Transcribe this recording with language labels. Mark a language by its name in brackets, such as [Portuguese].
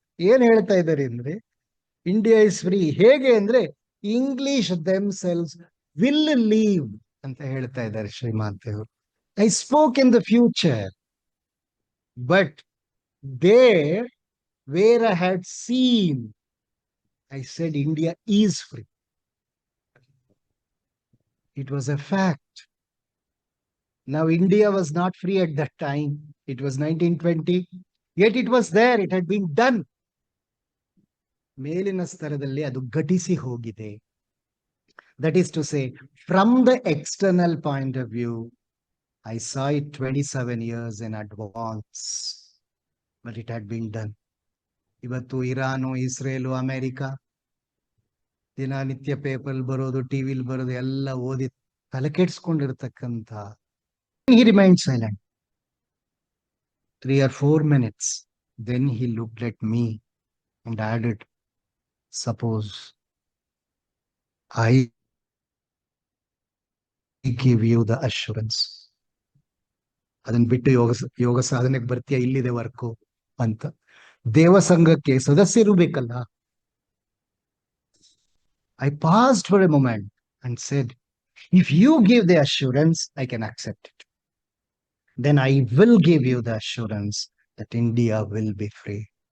[Kannada] ಏನ್ ಹೇಳ್ತಾ ಇದ್ದಾರೆ ಅಂದ್ರೆ, [English] India is free [Kannada] ಹೇಗೆ ಅಂದ್ರೆ [English] English themselves will leave [Kannada] ಅಂತ ಹೇಳ್ತಾ ಇದ್ದಾರೆ ಶ್ರೀಮಾತೆಯವರು. [English] I spoke in the future, but there where I had seen, I said India is free. It was a fact. Now India was not free at that time. It was 1920. Yet it was there. It had been done. [Kannada] ಮೇಲಿನ ಸ್ತರದಲ್ಲಿ ಅದು ಘಟಿಸಿ ಹೋಗಿದೆ. [English] That is to say, from the external point of view, I saw it 27 years in advance. But it had been done. [Kannada] ಇವತ್ತು Iran, Israel, America ದಿನನಿತ್ಯ paper ಬರೋದು, ಟಿವಿಲ್ ಬರೋದು ಎಲ್ಲ ಓದಿ ತಲೆ ಕೆಡ್ಸ್ಕೊಂಡಿರ್ತಕ್ಕಂಥ. [English] He remained silent 3 or 4 minutes. Then he looked at me and added, suppose I give you the assurance. [Kannada] ಅದನ್ನ ಬಿಟ್ಟು ಯೋಗ ಸಾಧನೆಗೆ ಬರ್ತೀಯ, ಇಲ್ಲಿದೆ ವರ್ಕು ಅಂತ. ದೇವಸಂಘಕ್ಕೆ ಸದಸ್ಯರು ಬೇಕಲ್ಲ. [English] I paused for a moment and said, if you give the assurance, I can accept it. Then I will give you the assurance that India will be free.